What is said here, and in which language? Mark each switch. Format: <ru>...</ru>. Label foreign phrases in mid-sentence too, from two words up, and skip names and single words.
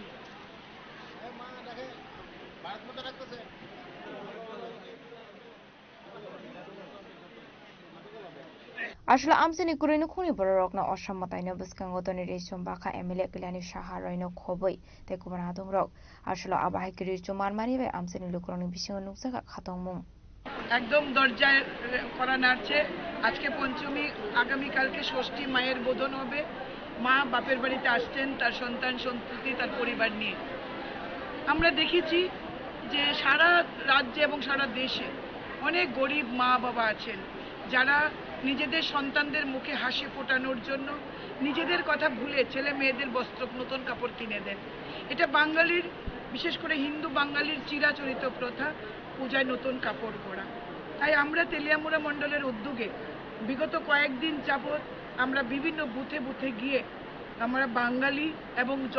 <trp>Ashla Amsini Kurino Kuni Borok no Oshamatino Biskang Doni Resum Baka Emile Kilani Shaharo no Koboi te Kubun Adong Rock Ashla Abahikiri Juman Manive Amsini Lukroni Bishon Nuksaka Khatongmung</trp> <bn>একদম দরজায় করা নাড়ছে আজকে পঞ্চমী আগামী কালকে ষষ্ঠী মায়ের বোধন হবে মা বাপের বাড়িতে আসছেন তার সন্তান সন্ততি তার পরিবার নিয়ে আমরা দেখেছি যে সারা রাজ্যে এবং সারা দেশে অনেক গরিব মা বাবা আছেন যারা নিজেদের সন্তানদের মুখে হাসি ফোটানোর জন্য নিজেদের কথা ভুলে ছেলে মেয়েদের বস্ত্র নতুন কাপড় কিনে দেন এটা বাঙালির বিশেষ করে হিন্দু বাঙালির চিরাচরিত প্রথা পূজায় নতুন কাপড় পরা তাই আমরা তেলিয়ামুড়া মণ্ডলের উদ্যোগে বিগত কয়েকদিন যাবত আমরা বিভিন্ন বুথে বুথে গিয়ে আমরা বাঙালি এবং</bn>